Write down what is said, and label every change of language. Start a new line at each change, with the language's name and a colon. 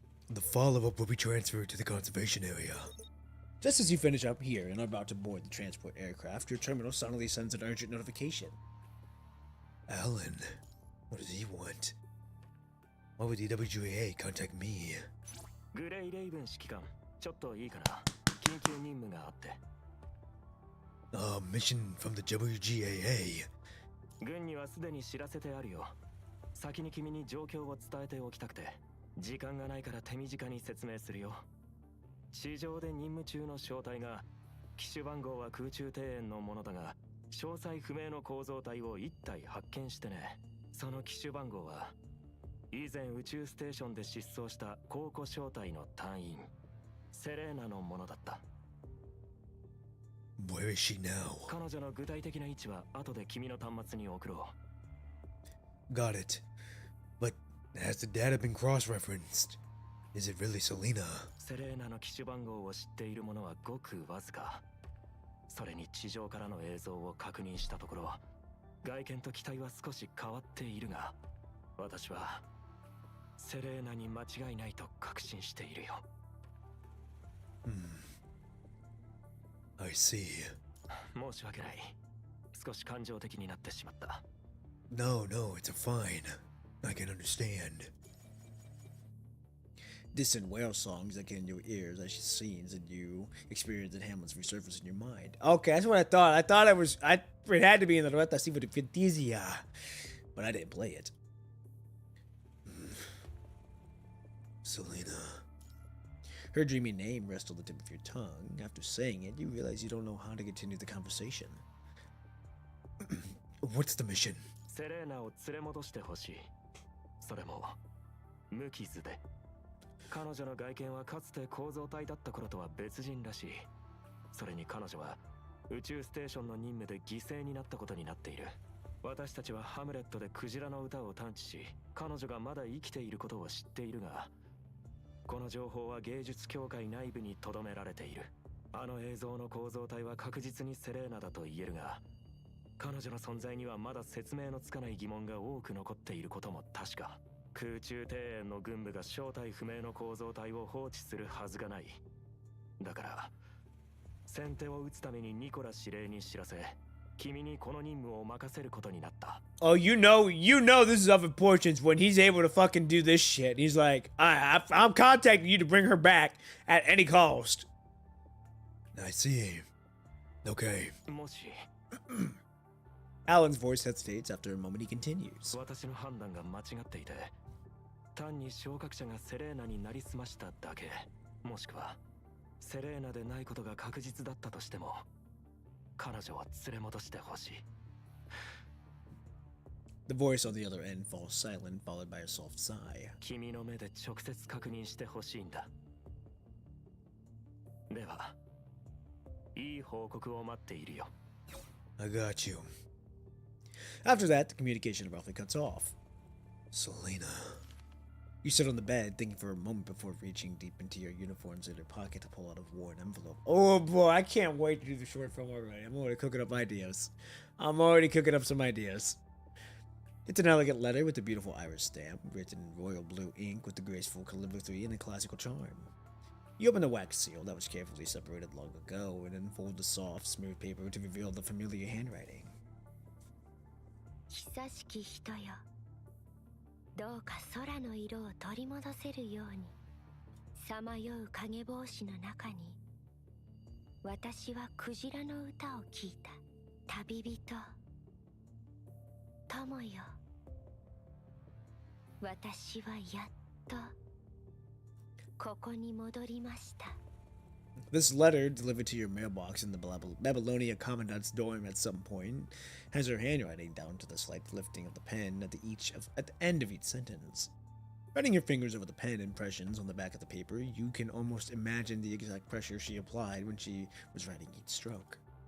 English: The follow-up will be transferred to the conservation area. Just as you finish up here and are about to board the transport aircraft, your terminal suddenly sends an urgent notification. Alan, what does he want? Why would the WGA contact me?
Japanese: グレイレイブン指揮官、ちょっといいかな。緊急任務があって。
English: Mission from the WGAA.
Japanese: 軍にはすでに知らせてあるよ。先に君に状況を伝えておきたくて、時間がないから手短に説明するよ。地上で任務中の小隊が、機種番号は空中庭園のものだが、詳細不明の構造体を1体発見してね。その機種番号は、以前宇宙ステーションで失踪した考古小隊の隊員、セレーナのものだった。
English: Where is she now?
Japanese: 彼女の具体的な位置は後で君の端末に送ろう。
English: Got it. But has the data been cross-referenced? Is it really Selena?
Japanese: セレーナの機種番号を知っている者はごくわずか。それに地上からの映像を確認したところ、外見と機体は少し変わっているが、私はセレーナに間違いないと確信しているよ。
English: I see.
Japanese: 申し訳ない。少し感情的になってしまった。
English: No, it's fine. I can understand. Distant whale songs that get in your ears as scenes that you experience in Hamlet's resurface in your mind. Okay, that's what I thought. I thought it had to be in the Retta Siva de Fantisia, but I didn't play it. Selena. Her dreamy name rests on the tip of your tongue. After saying it, you realize you don't know how to continue the conversation. What's the mission?
Japanese: セレーナを連れ戻してほしい。それも無傷で。彼女の外見はかつて構造体だった頃とは別人らしい。それに彼女は宇宙ステーションの任務で犠牲になったことになっている。私たちはハムレットでクジラの歌を探知し、彼女がまだ生きていることを知っているが、この情報は芸術協会内部に留められている。あの映像の構造体は確実にセレーナだと言えるが、彼女の存在にはまだ説明のつかない疑問が多く残っていることも確か。空中庭園の軍部が正体不明の構造体を放置するはずがない。だから先手を打つためにニコラ司令に知らせ、君にこの任務を任せることになった。
English: Oh, you know this is of importance when he's able to fucking do this shit. He's like, I'm contacting you to bring her back at any cost. I see. Okay.
Japanese: もし
English: Alan's voice hesitates. After a moment, he continues.
Japanese: 私の判断が間違っていて、単に昇格者がセレーナになりすましただけ、もしくはセレーナでないことが確実だったとしても、彼女は連れ戻してほしい。
English: The voice on the other end falls silent, followed by a soft sigh.
Japanese: 君の目で直接確認してほしいんだ。では、いい報告を待っているよ。
English: I got you. After that, the communication abruptly cuts off. Selena. You sit on the bed, thinking for a moment before reaching deep into your uniform's inner pocket to pull out a worn envelope. Oh boy, I can't wait to do the short film already. I'm already cooking up ideas. I'm already cooking up some ideas. It's an elegant letter with a beautiful iris stamp, written in royal blue ink with the graceful calligraphy and a classical charm. You open the wax seal that was carefully separated long ago and unfold the soft, smooth paper to reveal the familiar handwriting.
Japanese: 久しき人よ、どうか空の色を取り戻せるように。さまよう影帽子の中に、私はクジラの歌を聞いた。旅人、友よ、私はやっとここに戻りました。
English: This letter, delivered to your mailbox in the Babylonia Commandant's dorm at some point, has her handwriting down to the slight lifting of the pen at the end of each sentence. Running your fingers over the pen impressions on the back of the paper, you can almost imagine the exact pressure she applied when she was writing each stroke.